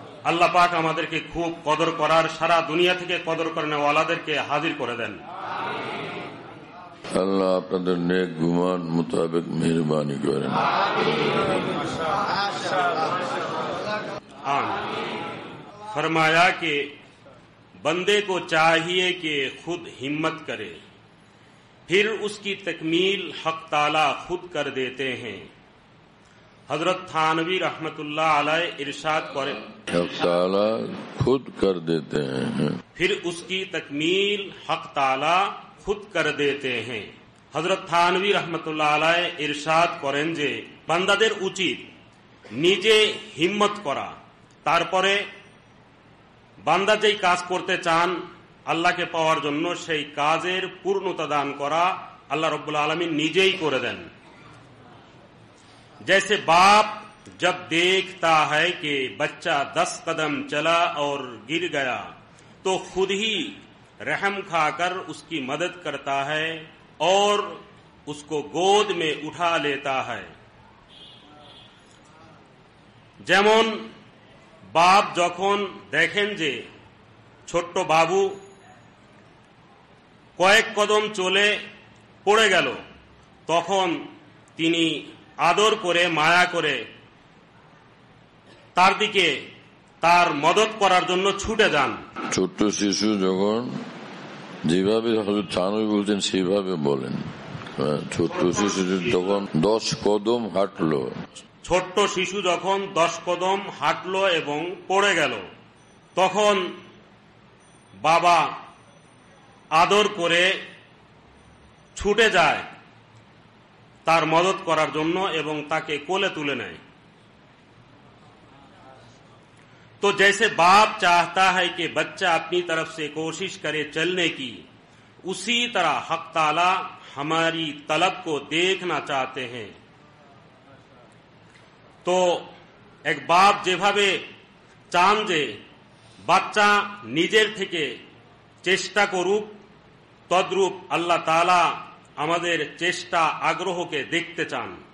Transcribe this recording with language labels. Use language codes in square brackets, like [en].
[bn] আল্লাহ পাক আমাদেরকে খুব কদর করার, সারা দুনিয়া থেকে কদর করেন ওয়ালাদেরকে হাজির করে দেন। আল্লাহ আপনাদের নেক গুমান মোতাবেক মেহেরবানি করেন। [hi] फरमाया कि बंदे को चाहिए कि खुद हिम्मत करे, फिर उसकी तकमील हक ताला खुद कर देते हैं। हजरत थानवी रहमतुल्लाह अलैह इरशाद करें हक ताला खुद कर देते हैं, फिर उसकी तकमील हक ताला खुद कर देते हैं। हजरत थानवी रहमतुल्लाह अलैह इरशाद करें जे [bn] বান্দাদের উচিত নিজে হিম্মত করা, তারপরে বান্দা যেই কাজ করতে চান আল্লাহকে পাওয়ার জন্য সেই কাজের পূর্ণতা দান করা আল্লাহ রাব্বুল আলামিন নিজেই করে দেন। [hi] जैसे बाप जब देखता है कि बच्चा 10 कदम चला और गिर गया तो खुद ही रहम खाकर उसकी मदद करता है और उसको गोद में उठा लेता है। [bn] যেমন বাপ যখন দেখেন যে ছোট্ট বাবু কয়েক কদম চলে পড়ে গেল, তখন তিনি আদর করে মায়া করে তার দিকে তার মদত করার জন্য ছুটে যান। ছোট্ট শিশু যখন যেভাবে হযরত থানভী বলছেন সেভাবে বলেন। ছোট্ট শিশু যখন 10 কদম হাঁটলো, ছোট্ট শিশু যখন 10 কদম হাঁটলো এবং পড়ে গেল, তখন বাবা আদর করে ছুটে যায় তার মদত করার জন্য এবং তাকে কোলে তুলে নেয়। [hi] तो जैसे बाप चाहता है कि बच्चा अपनी तरफ से कोशिश करे चलने की, उसी तरह हक ताला हमारी तलब को देखना चाहते हैं। तो एक बाप [bn] যেভাবে চান যে বাচ্চা নিজের থেকে চেষ্টা করুক, তদ্রূপ আল্লাহ তাআলা আমাদের চেষ্টা আগ্রহকে দেখতে চান।